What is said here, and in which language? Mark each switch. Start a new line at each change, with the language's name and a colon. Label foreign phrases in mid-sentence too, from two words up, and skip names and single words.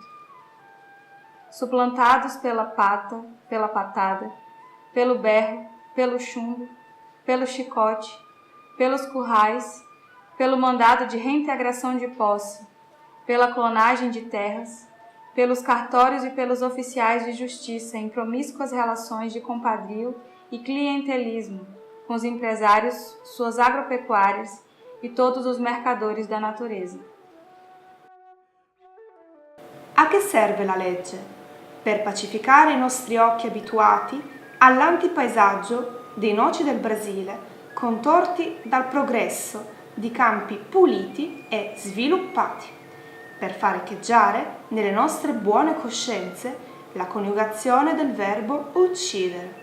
Portuguese: Suplantados pela pata, pela patada, pelo berro, pelo chumbo, pelo chicote, pelos currais, pelo mandado de reintegração de posse, pela clonagem de terras, pelos cartórios e pelos oficiais de justiça em promíscuas relações de compadrio e clientelismo com os empresários, suas agropecuárias e todos os mercadores da natureza.
Italian: A che serve la legge? Per pacificare i nostri occhi abituati all'antipaesaggio dei noci del Brasile, contorti dal progresso di campi puliti e sviluppati, per far echeggiare nelle nostre buone coscienze la coniugazione del verbo uccidere.